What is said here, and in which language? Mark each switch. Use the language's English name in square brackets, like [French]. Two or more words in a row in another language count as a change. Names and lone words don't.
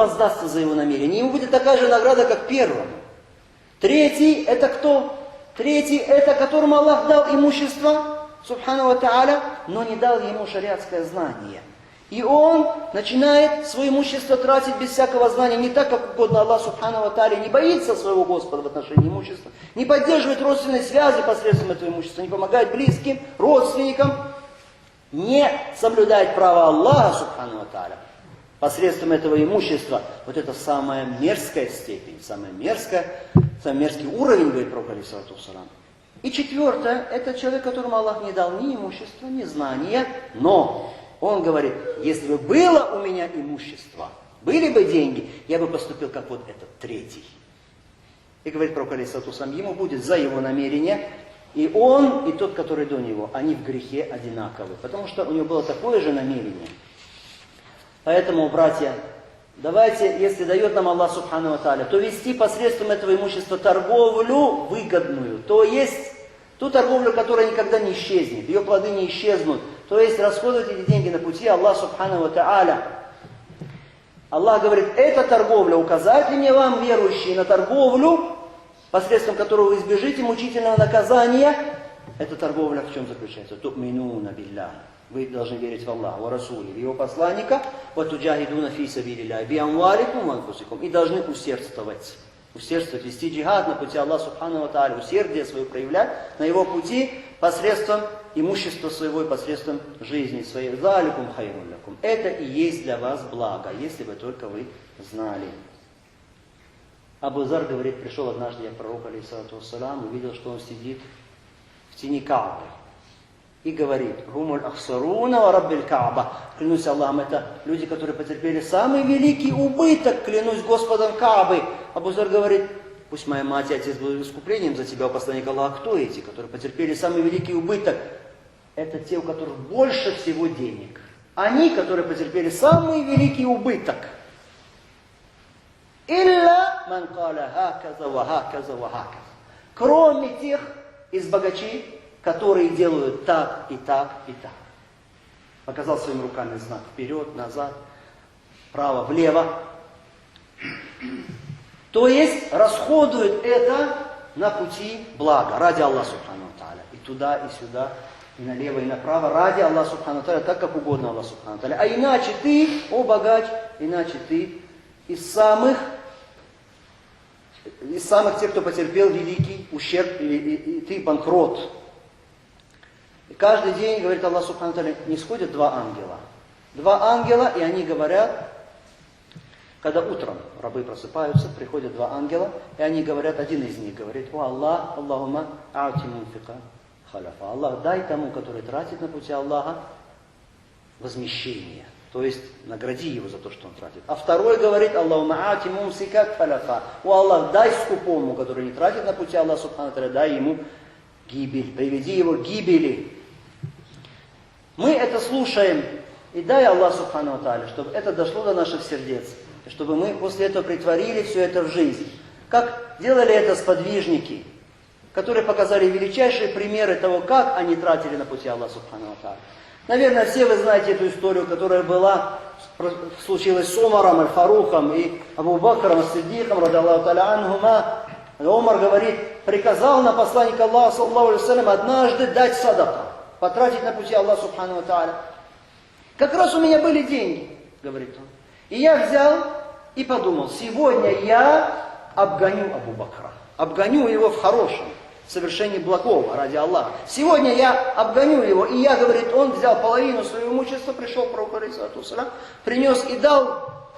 [Russian] Ему будет такая же награда, как первому. Третий это кто? Третий это которому Аллах дал имущество, [Arabic] سبحانه وتعالى, [Russian] но не дал ему шариатское знание. И он начинает свое имущество тратить без всякого знания, не так, как угодно Аллах [Arabic] سبحانه وتعالى, [Russian] не боится своего Господа в отношении имущества, не поддерживает родственные связи посредством этого имущества, не помогает близким, родственникам, не соблюдает право Аллаха [Arabic] سبحانه وتعالى [Russian] посредством этого имущества. Вот это самая мерзкая степень, самый мерзкий уровень, говорит пророк [Arabic] عليه الصلاة والسلام. [Russian] И четвертое, это человек, которому Аллах не дал ни имущества, ни знания, но он говорит, если бы было у меня имущество, были бы деньги, я бы поступил как вот этот третий. И говорит пророк [Arabic] عليه الصلاة والسلام, [Russian] ему будет за его намерение, и он, и тот, который до него, они в грехе одинаковы, потому что у него было такое же намерение. Поэтому, братья, давайте, если дает нам Аллах [Arabic] سبحانه وتعالى, [Russian] то вести посредством этого имущества торговлю выгодную. То есть ту торговлю, которая никогда не исчезнет, ее плоды не исчезнут. То есть расходовать эти деньги на пути Аллаха [Arabic] سبحانه وتعالى. [Russian] Аллах говорит, эта торговля, указать ли мне вам, верующие, на торговлю, посредством которой вы избежите мучительного наказания? Эта торговля в чем заключается? [Arabic] تؤمنون بالله. [Russian] Вы должны верить в Аллаха, в Расуле, в Его посланника, [Arabic] وَتُجَاهِدُونَ فِي سَبِيلِ اللَّهِ بِأَمْوَالِكُمْ وَأَنفُسِكُمْ. [Russian] И должны усердствовать, вести джихад на пути Аллаха [Arabic] سبحانه وتعالى, [Russian] усердие свое проявлять на Его пути посредством имущества своего и посредством жизни своей. [Arabic] ذَلِكُمْ خَيْرٌ لَكُمْ. [Russian] Это и есть для вас благо, если бы только вы знали. Абу Зар говорит, пришел однажды я к пророку [Arabic] عليه الصلاة والسلام, [Russian] увидел, что он сидит в тени Каабы. И говорит, [Arabic] «هم الأخسرون ورب الكعبة». [Russian] Клянусь Аллахом, это люди, которые потерпели самый великий убыток, клянусь Господом Каабы. Абу Зар говорит, пусть моя мать и отец будут искуплением за тебя, посланник Аллаха. Кто эти, которые потерпели самый великий убыток? Это те, у которых больше всего денег. Они, которые потерпели самый великий убыток. [Arabic] «إلا من قال هكذا وهكذا وهكذا». [Russian] Кроме тех из богачей, которые делают так и так и так. Показал своими руками знак вперед, назад, вправо, влево. То есть расходуют это на пути блага, ради Аллаха [Arabic] سبحانه وتعالى. [Russian] И туда, и сюда, и налево, и направо, ради Аллаха [Arabic] سبحانه وتعالى, [Russian] так как угодно Аллаху [Arabic] سبحانه وتعالى. [Russian] А иначе ты, о богач, иначе ты из самых тех, кто потерпел великий ущерб, и ты банкрот. И каждый день, говорит Аллах [Arabic] سبحانه وتعالى, [Russian] не сходят два ангела. Два ангела, и они говорят, когда утром рабы просыпаются, приходят два ангела, и они говорят, один из них говорит, «О Аллах, [Arabic] اللهم أعط منفقا خلفا». [Russian] Аллах, дай тому, который тратит на пути Аллаха, возмещение. То есть, награди его за то, что он тратит. А второй говорит, [Arabic] «اللهم أعط ممسكا خلفا». [Russian] «О Аллах, дай скупому, который не тратит на пути Аллаха [Arabic] سبحانه وتعالى, [Russian] дай ему гибель, приведи его к гибели». Мы это слушаем, и дай Аллах [Arabic] سبحانه وتعالى, [Russian] чтобы это дошло до наших сердец, и чтобы мы после этого притворили все это в жизнь. Как делали это сподвижники, которые показали величайшие примеры того, как они тратили на пути Аллаха [Arabic] سبحانه وتعالى. [Russian] Наверное, все вы знаете эту историю, которая случилась с Умаром аль-Фарухом и Абу Бакром ас-Сиддиком, [Arabic] رضي الله تعالى عنهما. [Russian] Умар говорит, приказал на посланника Аллаха, [Arabic] صلى الله عليه وسلم, [Russian] однажды дать садака, потратить на пути Аллаха [Arabic] سبحانه وتعالى. [Russian] Как раз у меня были деньги, говорит он. И я взял и подумал, сегодня я обгоню Абу Бакра. Обгоню его в хорошем, в совершении благого, ради Аллаха. Сегодня я обгоню его. И я, говорит, он взял половину своего имущества, пришел к пророку [Arabic] عليه الصلاة والسلام, [Russian] принес и дал.